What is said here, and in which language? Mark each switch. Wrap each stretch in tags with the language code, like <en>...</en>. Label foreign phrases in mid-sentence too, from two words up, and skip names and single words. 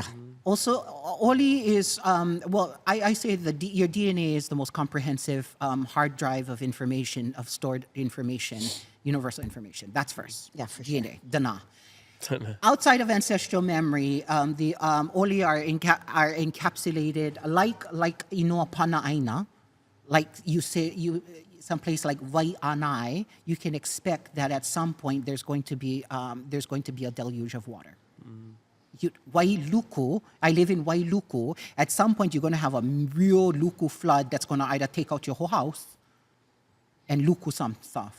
<en>Also, Oli is, I say your DNA is the most comprehensive hard drive of information, of stored information, universal information. That's first. Yeah, for sure. DNA, dana. Outside of ancestral memory, the Oli are encapsulated like</en> <haw>inoa pana aina,</haw> <en>like you say, someplace like Wai'anai, you can expect that at some point there's going to be a deluge of water. Wailuku, I live in Wailuku. At some point, you're going to have a real luku flood that's going to either take out your whole house and luku some stuff.</en>